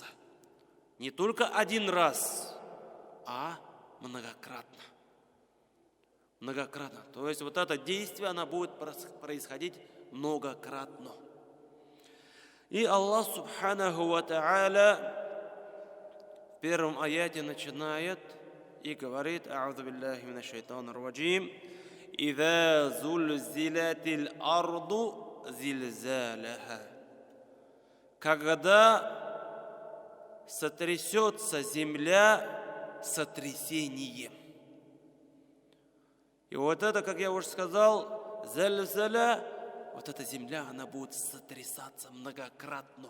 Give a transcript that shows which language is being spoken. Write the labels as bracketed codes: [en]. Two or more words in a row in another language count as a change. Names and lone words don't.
[ru] Не только один раз, а многократно. Многократно. То есть вот это действие, оно будет происходить многократно. И Аллах [ar] سبحانه وتعالى [ru] в первом аяте начинает и говорит: [ar] أعوذ بالله من الشيطان الرجيم إذا زلزلت الأرض زلزالها». [ru] Когда сотрясется земля сотрясением. И вот это, как я уже сказал, зальзаля, вот эта земля, она будет сотрясаться многократно.